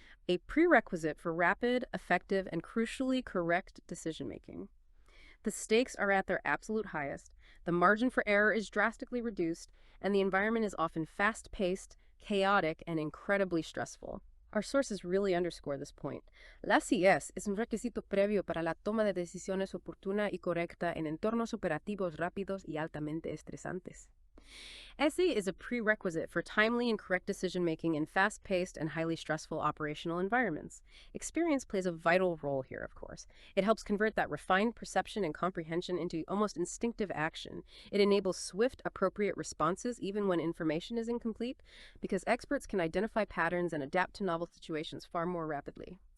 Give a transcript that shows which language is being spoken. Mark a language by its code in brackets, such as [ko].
[en] A prerequisite for rapid, effective, and crucially correct decision-making. The stakes are at their absolute highest, the margin for error is drastically reduced, and the environment is often fast-paced, chaotic, and incredibly stressful. Our sources really underscore this point. [es] La acidez es un requisito previo para la toma de decisiones oportuna y correcta en entornos operativos rápidos y altamente estresantes. [en] Este is a prerequisite for timely and correct decision-making in fast-paced and highly stressful operational environments. Experience plays a vital role here, of course. It helps convert that refined perception and comprehension into almost instinctive action. It enables swift, appropriate responses even when information is incomplete, because experts can identify patterns and adapt to novel situations far more rapidly.